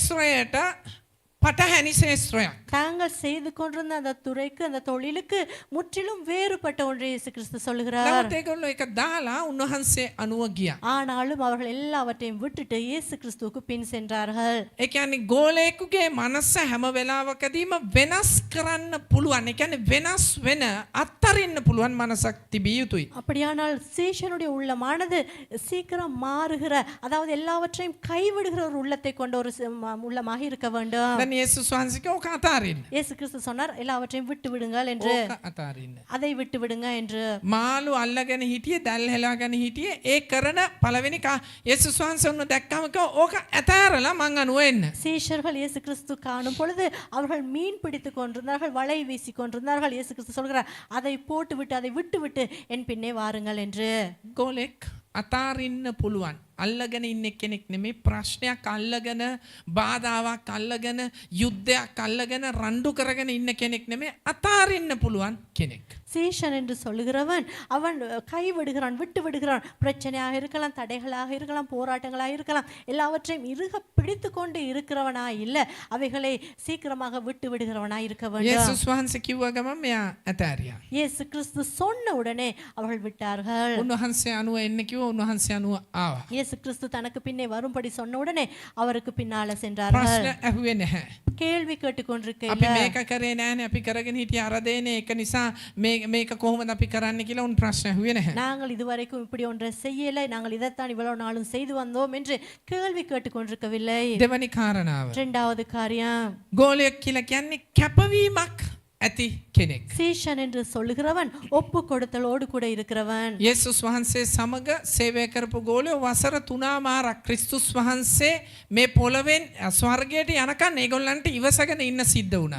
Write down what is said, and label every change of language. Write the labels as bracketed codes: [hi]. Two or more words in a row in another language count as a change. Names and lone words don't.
[si] තමන්ගේ ශේෂ්ත්‍රයට පටහැනි ශේෂ්ත්‍රයක්. [ta] தாங்கள் செய்து கொண்டிருந்த அந்த துறைக்கு அந்த தொழிலுக்கு முற்றிலும் வேறுபட்ட ஒன்றை இயேசு கிறிஸ்து சொல்லுகிறார். [si] නමුත් ඒගොල්ලෝ ඒක දාලා උන්වහන්සේ අනුව ගියා. [ta] ஆனாலும் அவர்கள் எல்லாவற்றையும் விட்டுட்டு இயேசு கிறிஸ்துவுக்கு பின் சென்றார்கள். [si] ඒ කියන්නේ ගෝලයෙකුගේ මනස හැම වෙලාවකදීම වෙනස් කරන්න පුළුවන්. ඒ කියන්නේ වෙනස් වෙන අත්තරින්න පුළුවන් මනසක් තිබිය යුතුයි. [ta] அப்படியானால் சீஷனுடைய உள்ளமானது சீக்கிரம் மாறுகிற அதாவது எல்லாவற்றையும் கைவிடுகிற ஒரு உள்ளத்தை கொண்ட ஒரு உள்ளமாக இருக்க வேண்டும். [si] දැන් යේසුස් වහන්සේ ඕක අතාරින්න. [ta] இயேசு கிறிஸ்து சொன்னார் எல்லாவற்றையும் விட்டு விடுங்கள் என்று. [si] ඕක අතාරින්න. [ta] அதை விட்டு விடுங்க என்று. [si] මාළු අල්ලගෙන හිටියේ දැල් හෙලාගෙන හිටියේ ඒ කරන පළවෙනි යේසුස් වහන්සේ උන්න දැක්කම ඕක අතාරලා මං අනුව එන්න. [ta] சீஷர்கள் இயேசு கிறிஸ்து காணும் பொழுது அவர்கள் மீன் பிடித்துக் கொண்டிருந்தார்கள், வலை வீசி கொண்டிருந்தார்கள். இயேசு கிறிஸ்து சொல்கிறார் அதை போட்டு விட்டு அதை விட்டு விட்டு என் பின்னே வாருங்கள் என்று. [si] ගෝලෙක් අතාරින්න පුළුවන්. අල්ලගෙන ඉන්න කෙනෙක් නෙමේ, ප්‍රශ්නයක් අල්ලගෙන බාධාවක් අල්ලගෙන යුද්ධයක් අල්ලගෙන රණ්ඩු කරගෙන ඉන්න කෙනෙක් නෙමේ, අතාරින්න පුළුවන් කෙනෙක්. [ta] சீஷன் என்று சொல்லுகிறவன் அவன் கைவிடுகிறான், விட்டு விடுகிறான். பிரச்சனையாக இருக்கலாம், தடைகளாக இருக்கலாம், போராட்டங்களாக இருக்கலாம், எல்லாவற்றையும் இறுக பிடித்து கொண்டு இருக்கிறவனா இல்ல, அவைகளை சீக்கிரமாக விட்டு விடுகிறவனா இருக்க வேண்டும். [si] යේසුස් වහන්සේ කිව්ව ගමන් මෙයා අතාරියා. [ta] இயேசு கிறிஸ்து சொன்ன உடனே அவர்கள் விட்டார்கள். [si] උන්වහන්සේ අනුව එන්න කිව්ව, උන්වහන්සේ අනුව ආවා. [ta] இயேசு கிறிஸ்து தனக்கு பின்னே வரும்படி சொன்ன உடனே அவருக்கு பின்னால சென்றார்கள். [si] ප්‍රශ්න ඇහුවේ නැහැ. [ta] கேள்வி கேட்டு [si] අපි [ta] கொண்டிருக்கையில் [si] මේක කරේ නෑනේ, අපි කරගෙන හිටිය අර දේනේ, ඒක නිසා මේක කොහොමද අපි කරන්න කියලා උන් ප්‍රශ්න ඇහුවේ නැහැ. [ta] நாங்கள் இதுவரைக்கும் இப்படி ஒன்றை செய்யலை, நாங்கள் இதைத்தான் இவ்வளவு நாளும் செய்து வந்தோம் என்று கேள்வி கேட்டு கொண்டிருக்கவில்லை. [si] දෙවනි කාරණාව, [ta] இரண்டாவது காரியம், [si] ගෝලයෙක් කියලා කියන්නේ කැපවීමක් ඇති කෙනෙක්. [ta] சீஷன் என்று சொல்லுகிறவன் ஒப்பு கொடுத்தலோடு கூட இருக்கிறவன். [si] යේසුස් වහන්සේ සමග සේවය කරපු ගෝලයෝ වසර 3මාරක් ක්‍රිස්තුස් වහන්සේ මේ පොළවෙන් ස්වර්ගයට යනකන් ඒගොල්ලන්ට ඉවසගෙන ඉන්න සිද්ධ වුණා.